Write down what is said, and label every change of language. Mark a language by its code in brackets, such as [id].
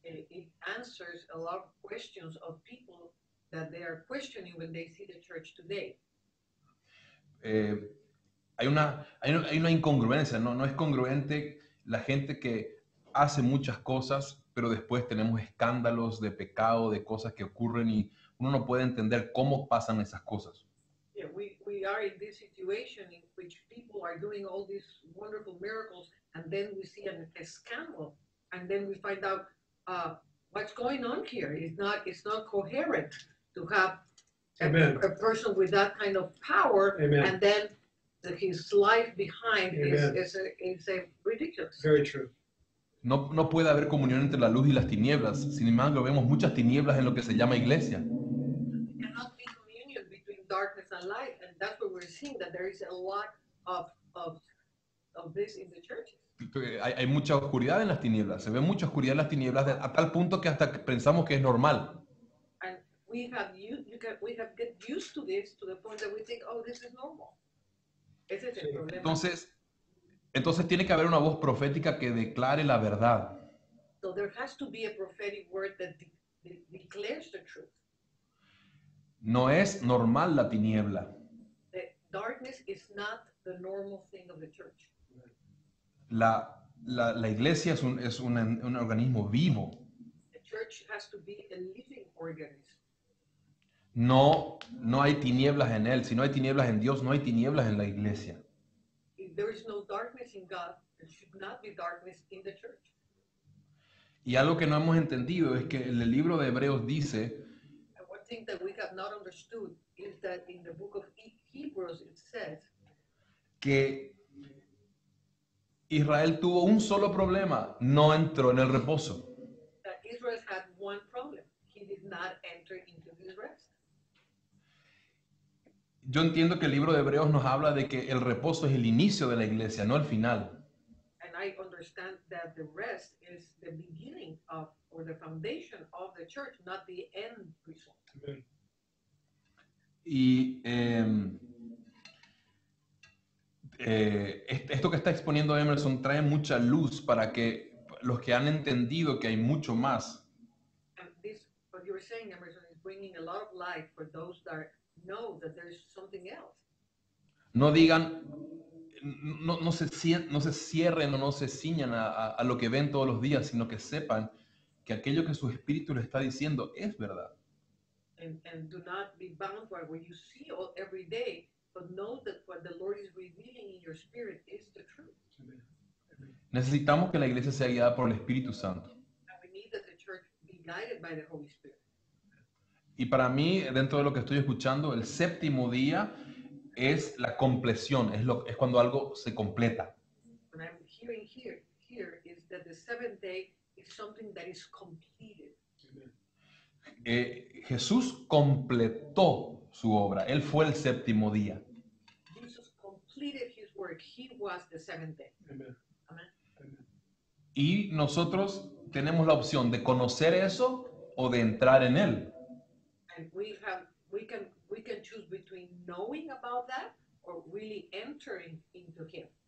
[en] it answers a lot of questions of people that they are questioning when they see the church today. [es] Hay una incongruencia, ¿no? No es congruente la gente que hace muchas cosas, pero después tenemos escándalos de pecado, de cosas que ocurren y uno no puede entender cómo pasan esas cosas. [en] Yeah, we are in this situation in which people are doing all these wonderful miracles, and then we see a scandal, and then we find out what's going on here. It's not coherent to have Amen. a person with that kind of power, Amen. and then his life behind Amen. is ridiculous. Very true. [es] No puede haber comunión entre la luz y las tinieblas. Sin embargo, vemos muchas tinieblas en lo que se llama iglesia. [en] There cannot be communion between darkness and light, and that's what we're seeing, that there is a lot of this in the churches. [es] Hay mucha oscuridad en las tinieblas. Se ve mucha oscuridad en las tinieblas a tal punto que hasta pensamos que es normal. [en] And we have get used to this to the point that we think, oh, this is normal. [es] Ese es el problema. Entonces tiene que haber una voz profética que declare la verdad. [en] So there has to be a prophetic word that declares the truth. [es] No es normal la tiniebla. [en] The darkness is not the normal thing of the church. [es] La iglesia es un organismo vivo. [en] The church has to be a living organism. [es] No hay tinieblas en él. Si no hay tinieblas en Dios, no hay tinieblas en la iglesia. [en] If there is no darkness in God, there should not be darkness in the church. [es] Y algo que no hemos entendido es que en el libro de Hebreos dice [en] And one thing that we have not understood is that in the book of Hebrews it says [es] que Israel tuvo un solo problema, no entró en el reposo. [en] that Israel had one problem. He did not enter into his rest. [es] Yo entiendo que el libro de Hebreos nos habla de que el reposo es el inicio de la iglesia, no el final. [en] And I understand that the rest is the beginning of, or the foundation of the church, not the end result. Amen. [es] Y esto que está exponiendo Emerson trae mucha luz para que los que han entendido que hay mucho más, [en] And this, what you were saying, Emerson, is bringing a lot of light for those that know that there is something else. [es] no digan, no se cierren o no se ciñan a lo que ven todos los días, sino que sepan que aquello que su espíritu les está diciendo es verdad. [en] And do not be bound by what you see every day, but know that what the Lord is revealing in your spirit is the truth. [es] Necesitamos que la iglesia sea guiada por el Espíritu Santo. [en] And we need that the church be guided by the Holy Spirit. [es] Y para mí, dentro de lo que estoy escuchando, el séptimo día es la compleción, es cuando algo se completa. [en] What I'm hearing here is that the seventh day is something that is completed. [es] Jesús completó su obra, Él fue el séptimo día. [en] Jesus completed his work. He was the seventh day. Amen. Amen. [es] Y nosotros tenemos la opción de conocer eso o de entrar en Él. [en] And we can choose between knowing about that or really entering into him.